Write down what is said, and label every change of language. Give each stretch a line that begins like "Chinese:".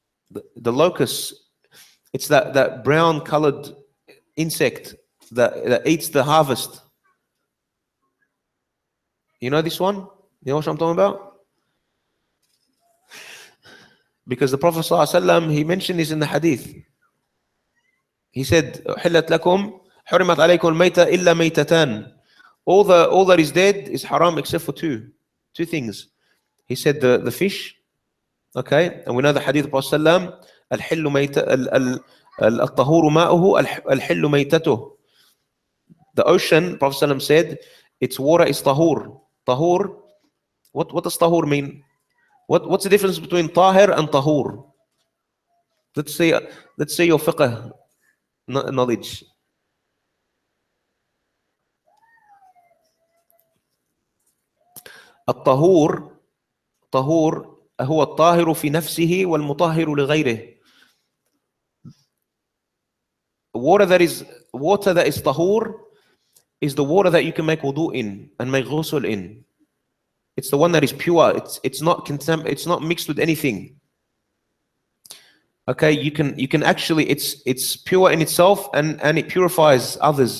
English: The locust, it's that brown colored insect that eats the harvest. You know this one? You know what I'm talking about? Because the Prophet ﷺ, he mentioned this in the hadith. He said,
Arabic: حِلَّتْ لَكُمْ حُرِمَتْ عَلَيْكُمْ الْمَيْتَ إِلَّا مَيْتَتَانِ.
English: All that is dead is haram except for two things. He said the fish, okay, and we know the hadith of Prophet ﷺ,
Arabic: الطهور ماؤه الحل ميتته.
English: The ocean, Prophet ﷺ said, its water is tahur. Tahur, what does tahur mean? What's the difference between tahir and tahur? Let's say your fiqh knowledge.
Arabic: الطهور هو الطاهر في نفسه والمطهر لغيره.
English: Water that is tahur is the water that you can make wudu in and make ghusl in. It's the one that is pure. It's not mixed with anything. Okay, you can actually, it's pure in itself, and it purifies others.